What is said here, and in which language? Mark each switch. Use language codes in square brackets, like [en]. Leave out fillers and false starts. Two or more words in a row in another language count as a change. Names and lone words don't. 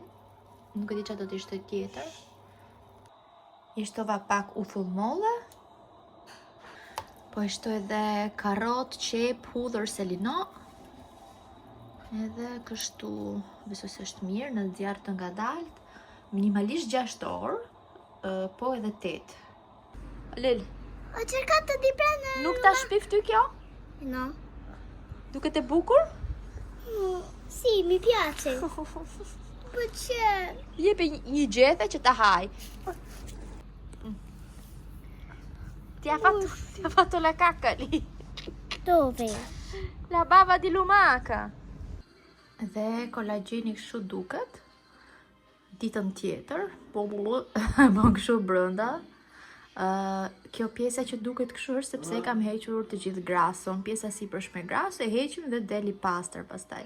[sq] Nuk e di çfarë do të ishte tjetër. I shtova pak uthullmolle. Po i shtoj edhe karrot, qep, hudhër, selino. Edhe kështu, besoj se është mirë në zjarr të ngadalt. Minimalisht 6 orë, po edhe 8. Lel, [it] Ho cercato di prendere... [sq] nuk ta shpif ty kjo? [it] No. [sq] Duket e bukur? [it] Sì, mi piace. Poi c'è... [sq] Jepi një gjethe që ta haj. [it] Ti ha fatto la cacca lì. Dove? La bava di lumaca. [sq] Dhe kolagjeni kështu duket. Ditën tjetër, bën kështu brenda. Kjo pjesa që duket kështu është sepse e kam hequr të gjithë grason. Pjesa sipërshme gras e heqim dhe deli pastër pastaj.